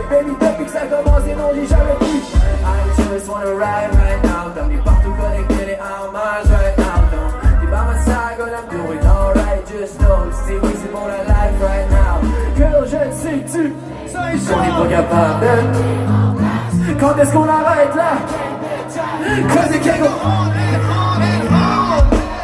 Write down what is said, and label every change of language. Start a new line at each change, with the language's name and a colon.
French: Baby, depuis que ça a commencé, non, j'ai jamais pu.
English: I just wanna ride right now.
French: Dans les partout connectés, les hommages
English: right now. T'es by my side, girl, I'm doing alright. Just know,
French: c'est oui, c'est pour la life
English: right now.
French: Girl, je sais que tu sais qu'on est pas capable de. Quand est-ce qu'on arrête là?
English: Cause it can go on and on and on.